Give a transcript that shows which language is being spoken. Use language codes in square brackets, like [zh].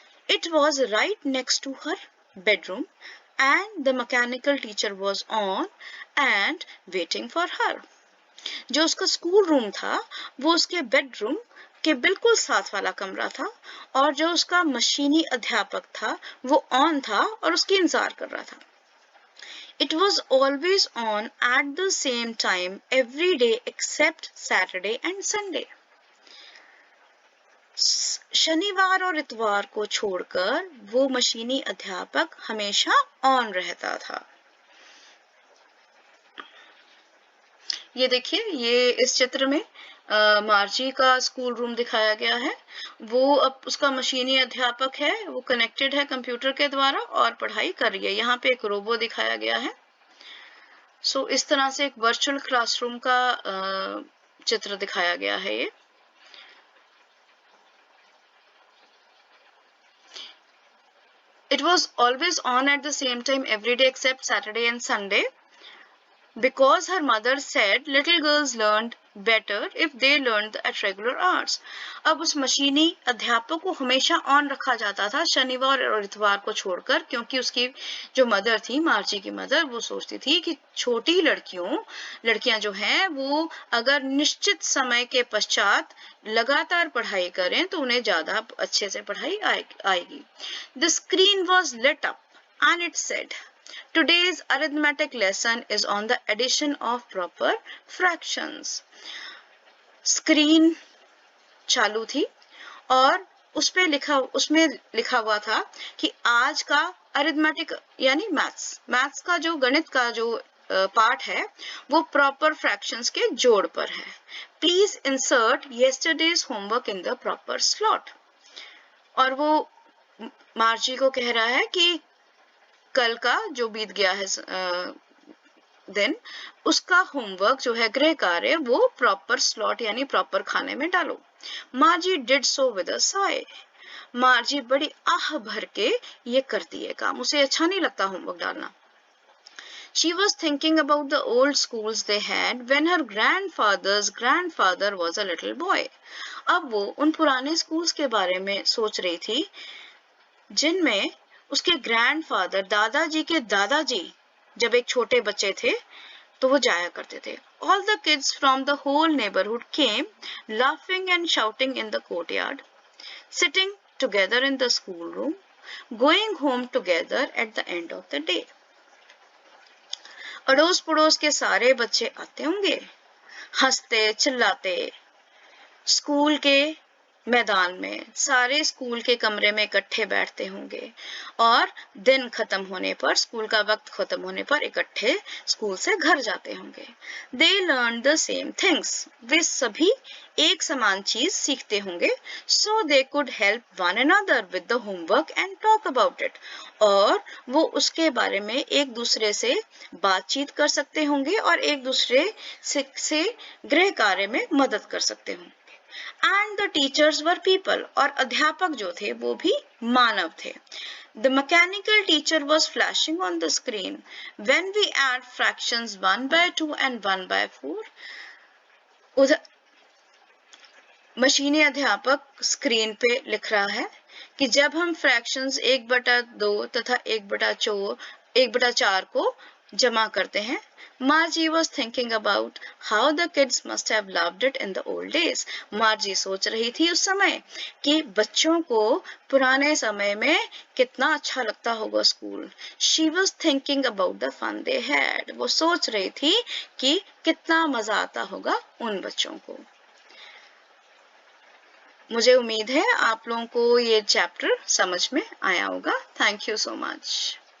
[en] It was right next to her bedroom and the mechanical teacher was on and waiting for her. [hi] जो उसका school room था वो उसके bedroom के बिल्कुल साथ वाला कमरा था और जो उसका मशीनी अध्यापक था वो ऑन था और उसकी इंतजार कर रहा था. [en] It was always on at the same time every day except Saturday and Sunday. [hi] शनिवार और इतवार को छोड़कर वो मशीनी अध्यापक हमेशा ऑन रहता था. ये देखिए, ये इस चित्र में मार्जी का स्कूल रूम दिखाया गया है. वो अब उसका मशीनी अध्यापक है, वो कनेक्टेड है कंप्यूटर के द्वारा और पढ़ाई कर रही है. यहाँ पे एक रोबो दिखाया गया है. सो इस तरह से एक वर्चुअल क्लासरूम का चित्र दिखाया गया है. ये [en] It was always on at the same time every day except Saturday and Sunday. Because her mother said little girls learned better if they learned at regular hours. [hi] अब उस मशीनी अध्यापक को हमेशा ऑन रखा जाता था शनिवार और इतवार को छोड़कर, क्योंकि उसकी जो मदर थी, मार्जी की मदर, वो सोचती थी कि छोटी लड़कियां जो हैं वो अगर निश्चित समय के पश्चात लगातार पढ़ाई करें तो उन्हें ज्यादा अच्छे से पढ़ाई आएगी. [en] The screen was lit up and it said, "Today's arithmetic lesson is on the addition of proper fractions." [hi] Screen चालू थी और उसमें लिखा हुआ था कि आज का अरिथमेटिक यानी मैथ्स का जो गणित का जो पार्ट है वो प्रॉपर फ्रैक्शंस के जोड़ पर है। [en] Please insert yesterday's homework in the proper slot. [hi] और वो मार्जी को कह रहा है कि कल का जो बीत गया है दिन, उसका होमवर्क जो है गृह कार्य वो प्रॉपर स्लॉट यानी प्रॉपर खाने में डालो। [en] Margie did so with a sigh. [hi] मार्जी बड़ी आह भर के ये करती है काम, उसे अच्छा नहीं लगता होमवर्क डालना। [en] She was thinking about the old schools they had when her grandfather's grandfather was a little boy. [hi] अब वो उन पुराने स्कूल्स के बारे में सोच रही थी जिनमें उसके ग्रैंडफादर दादाजी के दादाजी जब एक छोटे बच्चे थे तो वो जाया करते थे। [en] All the kids from the whole neighborhood came, laughing and shouting in the courtyard, sitting together in the schoolroom, going home together at the end of the day. [hi] अड़ोस पड़ोस के सारे बच्चे आते होंगे, हंसते चिल्लाते स्कूल के मैदान में, सारे स्कूल के कमरे में इकट्ठे बैठते होंगे और दिन खत्म होने पर, स्कूल का वक्त खत्म होने पर इकट्ठे स्कूल से घर जाते होंगे। [en] They learned the same things. [hi] वे सभी एक समान चीज सीखते होंगे। [en] So they could help one another with the homework and talk about it. [hi] और वो उसके बारे में एक दूसरे से बातचीत कर सकते होंगे और एक दूसरे से गृह कार्य में मदद कर सकते होंगे। [en] And the teachers were people. [hi] और अध्यापक जो थे वो भी मानव थे। [en] The mechanical teacher was flashing on the screen. When we add fractions 1 by 2 and 1 by 4, [hi] मशीनी अध्यापक स्क्रीन पे लिख रहा है कि जब हम फ्रैक्शंस 1/2 तथा 1/4 को जमा करते हैं। [en] Margie was thinking about how the kids must have loved it in the old days. [hi] Margie सोच रही थी उस समय कि बच्चों को पुराने समय में कितना अच्छा लगता होगा school. [en] She was thinking about the fun they had. [hi] वो सोच रही थी कि कितना मजा आता होगा उन बच्चों को। मुझे उम्मीद है आप लोगों को ये चैप्टर समझ में आया होगा। [en] Thank you so much.